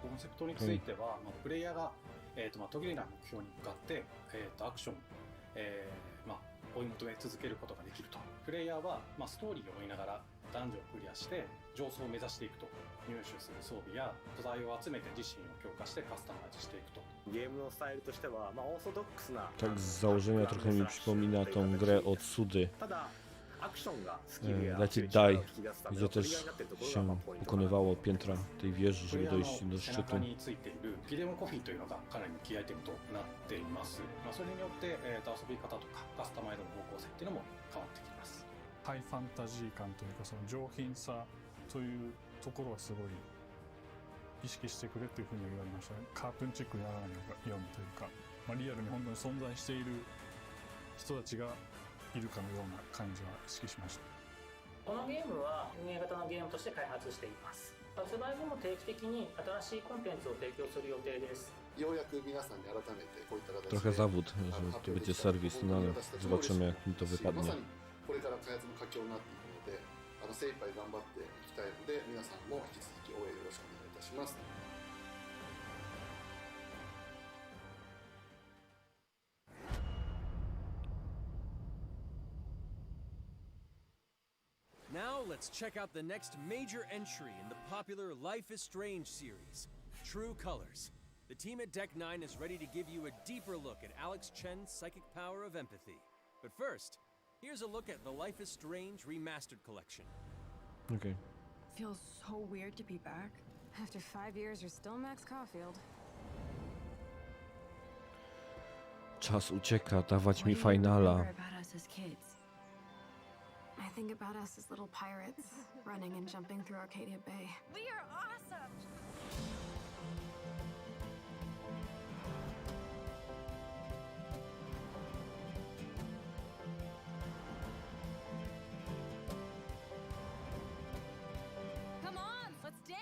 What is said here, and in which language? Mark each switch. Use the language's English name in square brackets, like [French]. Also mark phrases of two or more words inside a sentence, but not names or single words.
[Japanese] コンセプトについては、プレイヤーが、途切れない目標に向かって、アクションを、追い求め続けることができると。プレイヤーは、ストーリーを追いながらダンジョンをクリアして上層を目指していくと。入手する装備や素材を集めて自身を強化してカスタマイズしていくと。ゲームのスタイルとしては、オーソドックスな [Polish] Tak z założenia trochę mi przypomina tą grę od Sudy. Let It Die, gdzie też się pokonywało piętra tej wieży, żeby dojść do szczytu. [Japanese] 背中についているギデモコフィーというのがかなりキーアイテムとなっています。それによって、遊び方とかカスタマイズの方向性っていうのも変わってきます。ハイファンタジー感というか、その上品さというところはすごい意識してくれというふうに言われましたね。カートゥーンチックにならないようにというか、リアルに本当に存在している人たちがいるかのような感じは意識しました。このゲームは運営型のゲームとして開発しています。発売後も定期的に新しいコンテンツを提供する予定です。ようやく皆さんに改めてこういった形で [Polish] Trochę zawód, że to będzie serwis, no ale zobaczymy jak mi to wypadnie. [Japanese] これから開発の佳境になっていくので、精一杯頑張っていきたいので、皆さんも引き続き応援よろしくお願いいたします。 [English] Now let's check out the next major entry in the popular Life is Strange series, True Colors. The team at Deck 9 is ready to give you a deeper look at Alex Chen's psychic power of empathy. But first, here's a look at the Life is Strange Remastered Collection. Okay. Feels so weird to be back. After 5 years, you're still Max Caulfield. [Polish] Czas ucieka, dawać mi finala. [English] I think about us as little pirates, running and jumping through Arcadia Bay. We are awesome! Come on, let's dance!